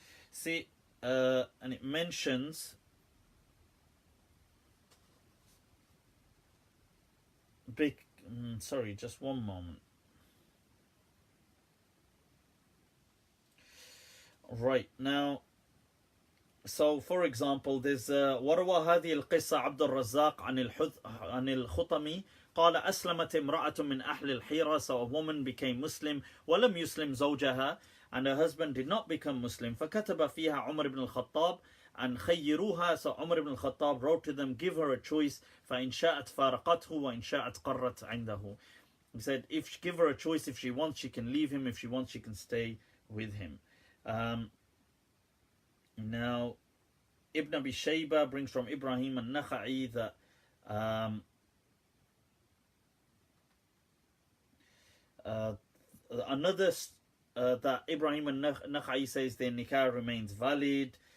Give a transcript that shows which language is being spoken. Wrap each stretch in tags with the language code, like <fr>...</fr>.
<en>See, and it mentions sorry, just one moment. Right, now, so for example, there's</en> <ar>وروى هذه القصة عبد الرزاق عن الخطمي قال أسلمت امرأة من أهل الحيرة.</ar> <en>So a woman became Muslim</en> <ar>ولم يسلم زوجها,</ar> <en>and her husband did not become Muslim.</en> <ar>فكتب فيها عمر بن الخطاب أن خيروها.</ar> <en>So Umar ibn al-Khattab wrote to them, give her a choice.</en> <ar>فإن شاءت فارقته وإن شاءت قرت عنده.</ar> <en>He said, give her a choice. If she wants, she can leave him. If she wants, she can stay with him. Now, Ibn Abi Shayba brings from Ibrahim al-Nakha'i that that Ibrahim al-Nakha'i says their nikah remains valid.</en>